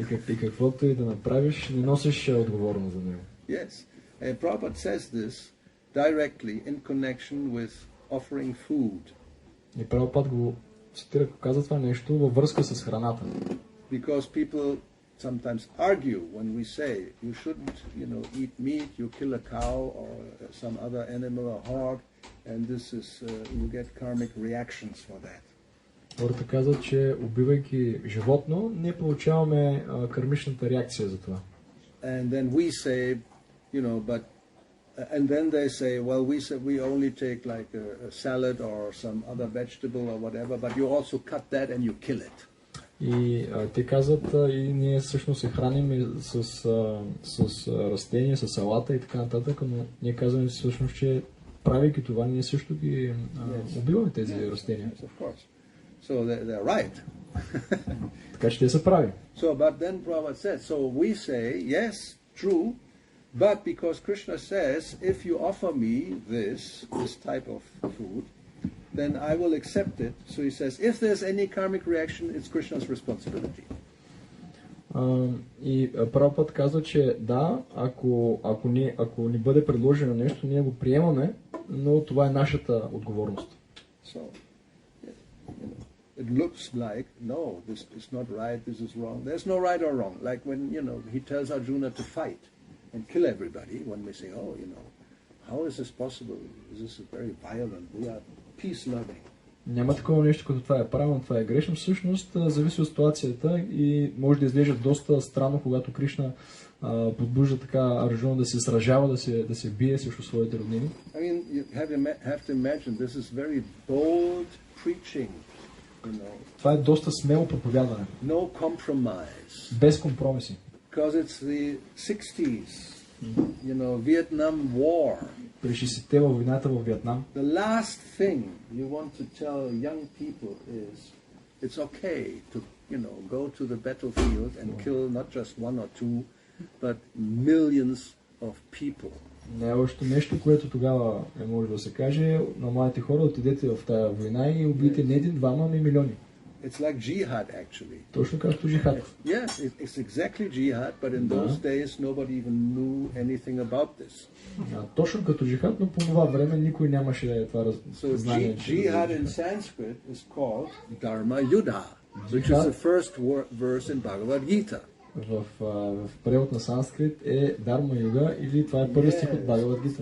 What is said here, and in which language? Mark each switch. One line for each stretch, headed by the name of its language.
Bulgarian: И каквото и да направиш, не носиш отговорност за него.
English: Yes, and Prabhupada says this directly in connection with offering food.
Bulgarian: И Прабхупад го цитира, каза това нещо във връзка с храната.
English: Because people sometimes argue when we say you shouldn't, eat meat, you kill a cow or some other animal or hog, and this is you get karmic reactions for that.
Bulgarian: Хората казват, че убивайки животно, ние получаваме кармичната реакция за това.
English: And then we say, and then they say, well, we only take like a salad or some other vegetable or whatever, but you also cut that and you kill it.
Bulgarian: И те казват, и ние всъщност се храним с растения, с салата и така нататък, но ние казваме всъщност, че правейки това, ние също ги убиваме тези растения.
English: Yes, of course. So they're right.
Bulgarian: Така че те са прави.
English: So, but then Prabhupada said, so we say, yes, true, but because Krishna says, if you offer me this type of food, then I will accept it. So he says, if there's any karmic reaction, it's Krishna's responsibility.
Bulgarian: И Прабхупад казва, че да, ако ни бъде предложено нещо, ние го приемаме, но това е нашата отговорност.
English: So, it looks like, no, this is not right, this is wrong. There's no right or wrong. Like when, he tells Arjuna to fight and kill everybody, when we say, oh, how is this possible? This is very violent. We are peace-loving.
Bulgarian: Няма такова нещо, като това е правилно, това е грешно. Всъщност зависи от ситуацията и може да изглежда доста странно, когато Кришна подбужда така Арджуна да се сражава, да се бие срещу своите роднини.
English: I mean, you have to imagine, this is very bold preaching,
Bulgarian: Това е доста смело проповядване.
English: No compromise.
Bulgarian: Без компромиси.
English: Because it's the 60s, Vietnam War.
Bulgarian: При 60-те във войната във Виетнам.
English: The last thing you want to tell young people is it's okay to, go to the battlefield and kill not just one or two, but millions of people.
Bulgarian: Най-лошото нещо, което тогава може да се каже на младите хора, отидете в тази война и убийте не един, двама, ами милиони.
English: It's like jihad, actually.
Bulgarian: Точно както джихад.
English: Yes, it's exactly jihad, but in those days nobody even knew anything about this.
Bulgarian: Точно като джихад, но по това време никой нямаше това знание.
English: So jihad in Sanskrit is called Dharma Yuddha, which is the first verse in Bhagavad Gita.
Bulgarian: В превод на санскрит е Dharma Yuga или това е първи стих от Бхагавад Гита.